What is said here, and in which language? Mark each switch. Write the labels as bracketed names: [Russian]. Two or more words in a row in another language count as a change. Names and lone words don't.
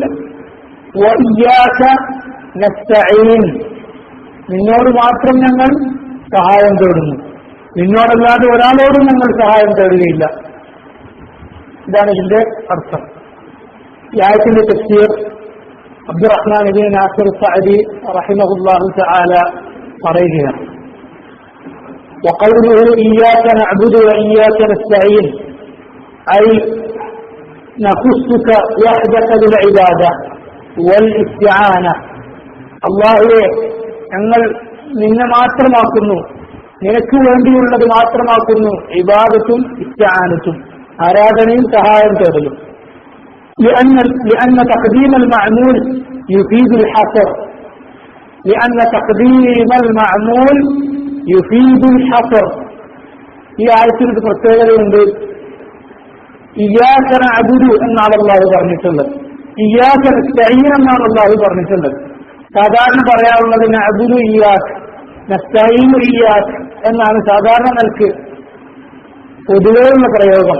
[Arabic] وإياك نستعين, [Malayalam] നിന്നോട് മാത്രം ഞങ്ങൾ സഹായം തേടുന്നു, നിന്നോടല്ലാതെ ഒരാളോടും ഞങ്ങൾ സഹായം തേടുകയില്ല. ഇതാണ് ഇതിന്റെ അർത്ഥം. ഈ ആയത്തിന്റെ തഫ്സീർ അബ്ദുറഹ്മാൻ ഇബ്നു നാസിർ സഅദി [Arabic] رحمه الله تعالى [Malayalam] പറയുകയാണ്. [Arabic] وقوله إياك نعبد وإياك نستعين أي نخصك وحدك بالعبادة والاستعانة. [Malayalam] അല്ലാഹുവേ ഞങ്ങൾ നിന്നെ മാത്രമാക്കുന്നു, നിനക്ക് വേണ്ടിയുള്ളത് മാത്രമാക്കുന്നു ഇബാദത്തും ഇസ്തിആനത്തും, ആരാധനയും സഹായം തേടലും. [Arabic] لأن تقديم المعمول يفيد الحصر، لأن تقديم المعمول يفيد الحصر. [Malayalam] ഈ ആയത്തിൽ ഒരു പ്രത്യേകതയുണ്ട്. [Arabic] إياك نعبد [Malayalam] എന്നാണ് അല്ലാഹു പറഞ്ഞിട്ടുള്ളത്, [Arabic] إياك نستعين [Malayalam] എന്നാണ് അല്ലാഹു പറഞ്ഞിട്ടുള്ളത്. സാധാരണ പറയാറുള്ളത് [Arabic] نعبد إياك نستعين إياك [Malayalam] എന്നാണ് സാധാരണ നിലക്ക് പൊതുവെയുള്ള പ്രയോഗം.